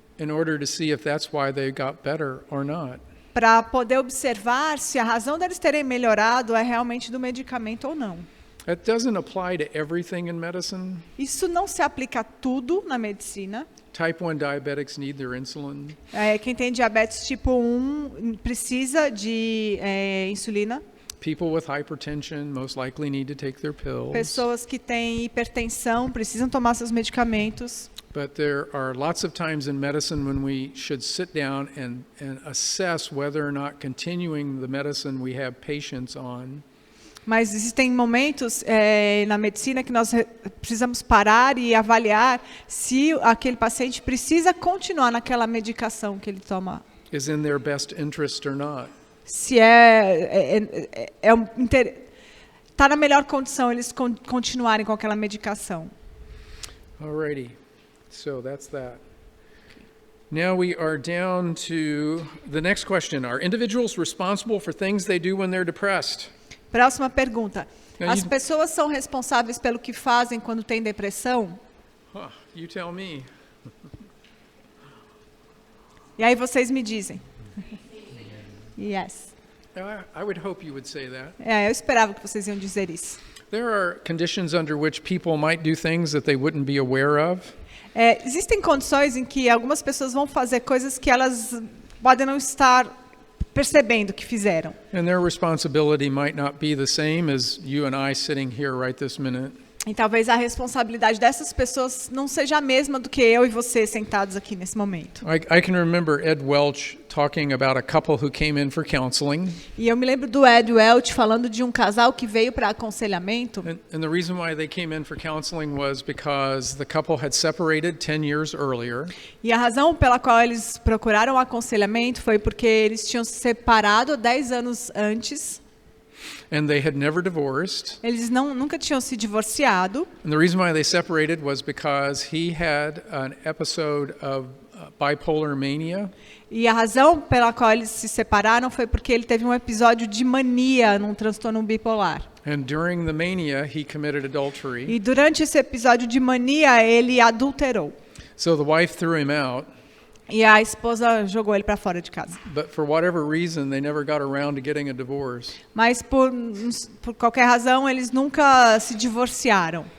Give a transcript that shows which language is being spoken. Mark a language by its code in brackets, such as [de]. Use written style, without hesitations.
[en] in order to see if that's why they got better or not. [pt] para poder observar se a razão deles terem melhorado é realmente do medicamento ou não. [en] That doesn't apply to everything in medicine. [pt] Isso não se aplica a tudo na medicina. [en] Type 1 diabetics need their insulin. [pt] Quem tem diabetes tipo 1 precisa de insulina. [en] People with hypertension most likely need to take their pills. [pt] Pessoas que têm hipertensão precisam tomar seus medicamentos. [en] But there are lots of times in medicine when we should sit down and assess whether or not continuing the medicine we have patients on [pt] Mas existem momentos na medicina que nós precisamos parar e avaliar se aquele paciente precisa continuar naquela medicação que ele toma. [en] is in their best interest or not. [pt] Se está na melhor condição eles continuarem com aquela medicação. [en] Alrighty, so that's that. Now we are down to the next question. Are individuals responsible for things they do when they're depressed? [pt] Próxima pergunta. [en] Now [pt] As [en] you- [pt] pessoas são responsáveis pelo que fazem quando têm depressão? [en] You tell me. [pt] E aí vocês me dizem. Yes. [en] I would hope you would say that. [pt] Eu esperava que vocês iam dizer isso. [en] There are conditions under which people might do things that they wouldn't be aware of. [pt] Existem condições em que algumas pessoas vão fazer coisas que elas podem não estar percebendo que fizeram. [en] And their responsibility might not be the same as you and I sitting here right this minute. [pt] E talvez a responsabilidade dessas pessoas não seja a mesma do que eu e você sentados aqui nesse momento. [en] I can remember Ed Welch talking about a couple who came in for counseling. [pt] E eu me lembro do Ed Welch falando de um casal que veio para aconselhamento. [en] And the reason why they came in for counseling was because the couple had separated 10 years earlier. [pt] E a razão pela qual eles procuraram aconselhamento foi porque eles tinham se separado 10 anos antes. [en] And they had never divorced. [pt] Eles nunca tinham se divorciado. [en] And the reason why they separated was because he had an episode of bipolar mania. [pt] E a razão pela qual eles se separaram foi porque ele teve um episódio de mania num transtorno bipolar. [en] And during the mania, he committed adultery. [pt] E durante esse episódio de mania, ele adulterou. [en] So the wife threw him out. [pt] E a esposa jogou ele para fora de casa. [en] But for whatever reason, they never got around to getting a divorce. [pt] Mas por qualquer razão, eles nunca se divorciaram.